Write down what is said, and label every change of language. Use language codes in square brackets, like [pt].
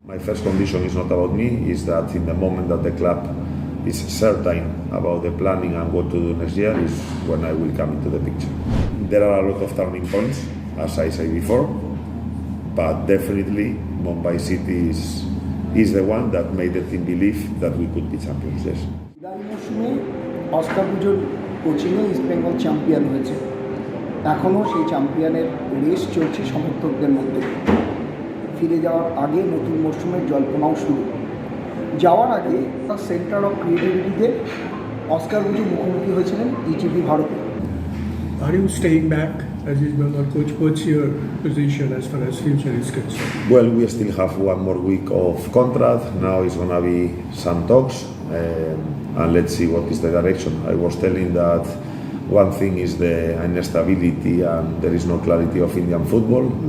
[en] My first condition is not about me, is that in the moment that the club is certain about the planning and what to do next year is when I will come into the picture. There are a lot of turning points, as I said before, but definitely Mumbai City is the one that made the team believe that we could be champions, yes. [bn] মৌসুমে Oscar Bruzon কোচিংয়ে east Bengal champion হয়েছে, এখনও সেই চ্যাম্পিয়নের race চলছে সমর্থকদের মধ্যে। ফিরে যাওয়ার আগে নতুন মৌসুমের জল্পনাও শুরু। যাওয়ার আগে সেন্টার অফ ক্রিয়েটিভিটিতে অস্কার ব্রুজোন মুখোমুখি হয়েছিলেন ইটিভি ভারতে। [en] Are you staying back as East Bengal coach? What's your position as far as future is concerned? Well, we still have one more week of contract. Now it's going to be some talks, and let's see what is the direction. I was telling that one thing is the instability and there is no clarity of Indian football.